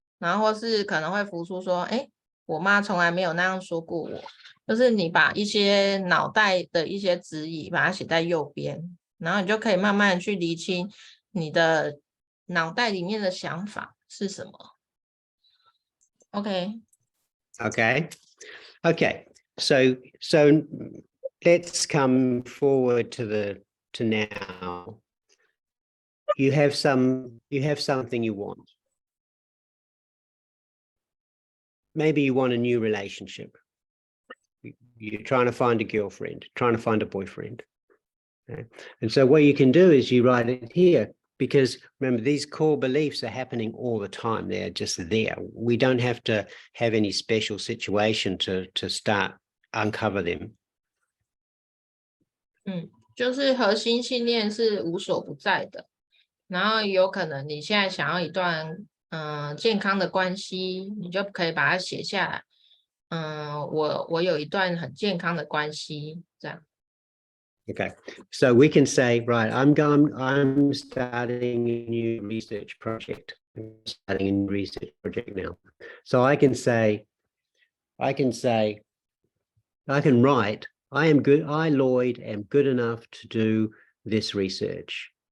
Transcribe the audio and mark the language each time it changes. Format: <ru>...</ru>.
<zh>然后或是可能会浮出说，哎，我妈从来没有那样说过我。就是你把一些脑袋的一些质疑把它写在右边，然后你就可以慢慢的去厘清你的脑袋里面的想法是什么。</zh> <en>OK， Okay. So let's come forward to now. You have something you want. Maybe you want a new relationship. You're trying to find a girlfriend, trying to find a boyfriend. Okay? And so what you can do is you write it here, because remember, these core beliefs are happening all the time. They're just there. We don't have to have any special situation to start uncover them.</en> <zh>就是核心信念是无所不在的，然后有可能你现在想要一段健康的关系，你就可以把它写下来。我有一段很健康的关系，这样。</zh> <en>Okay, so we can say, right, I'm starting a new research project. I'm starting a new research project now. So I can write, I, Lloyd, am good enough to do this research.</en>